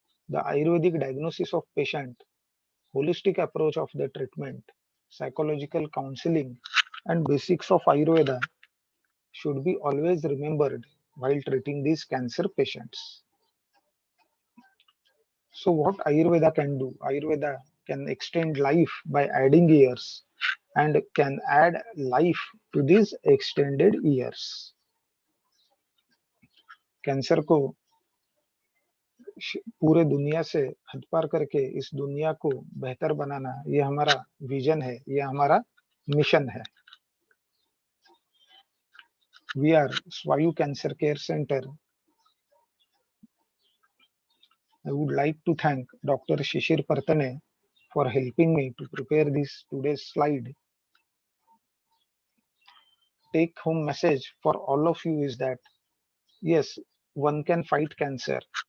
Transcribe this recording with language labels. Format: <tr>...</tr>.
<en>The Ayurvedic diagnosis of patient, holistic approach of the treatment, psychological counseling, and basics of Ayurveda should be always remembered while treating these cancer patients. So, what Ayurveda can do? Ayurveda can extend life by adding years and can add life to these extended years.</en> <hi>Cancer को पूरे दुनिया से हद-पार करके इस दुनिया को बेहतर बनाना, ये हमारा विजन है, ये हमारा मिशन है।</hi> <en>We are Swayu Cancer Care Center. I would like to thank Dr. Shishir Partane for helping me to prepare this today's slide. Take home message for all of you is that yes, one can fight cancer.</en>